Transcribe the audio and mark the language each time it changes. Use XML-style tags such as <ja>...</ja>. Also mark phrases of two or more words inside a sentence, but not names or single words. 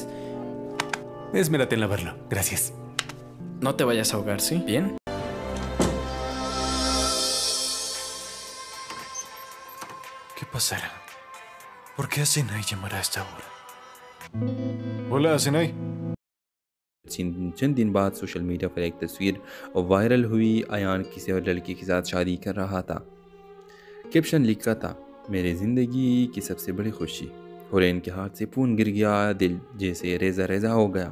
<es>Esmérate en lavarlo. Gracias. No te vayas a ahogar, ¿sí? ¿Bien? ¿Qué pasará? ¿Por qué Asenai llamará a esta hora? Hola, Asenai.</es> <hi>चंद दिन बाद</hi> <en>social media</en> <hi>पर एक तस्वीर वायरल हुई। अयान किसी और लड़की के साथ शादी कर रहा था। कैप्शन लिखा था, मेरी ज़िंदगी की सबसे बड़ी खुशी। हुरैन के हाथ से फ़ोन गिर गया, दिल जैसे रेज़ा रेज़ा हो गया।</hi>